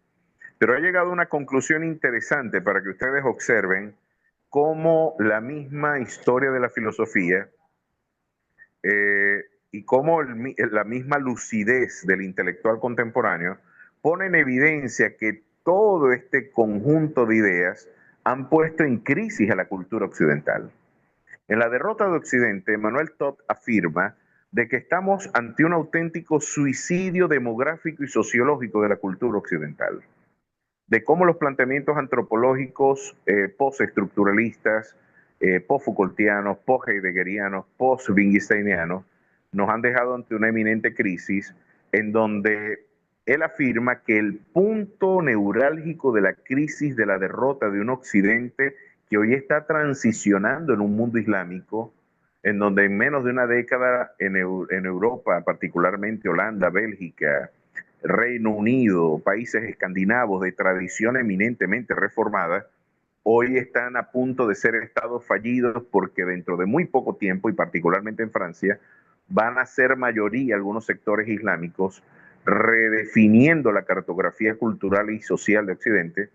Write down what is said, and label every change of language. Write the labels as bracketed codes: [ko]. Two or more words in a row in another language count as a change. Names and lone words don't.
[es] Pero ha llegado a una conclusión interesante para que ustedes observen cómo la misma historia de la filosofía y cómo la misma lucidez del intelectual contemporáneo pone en evidencia que todo este conjunto de ideas han puesto en crisis a la cultura occidental. En La derrota de Occidente, Emmanuel Todd afirma de que estamos ante un auténtico suicidio demográfico y sociológico de la cultura occidental, de cómo los planteamientos antropológicos postestructuralistas, post-Foucaultianos, post-heideggerianos, post-wittgensteinianos nos han dejado ante una eminente crisis en donde él afirma que el punto neurálgico de la crisis de la derrota de un occidente que hoy está transicionando en un mundo islámico, en donde en menos de una década en Europa, particularmente Holanda, Bélgica, Reino Unido, países escandinavos de tradición eminentemente reformada, hoy están a punto de ser estados fallidos porque dentro de muy poco tiempo, y particularmente en Francia, van a ser mayoría algunos sectores islámicos, redefiniendo la cartografía cultural y social de Occidente.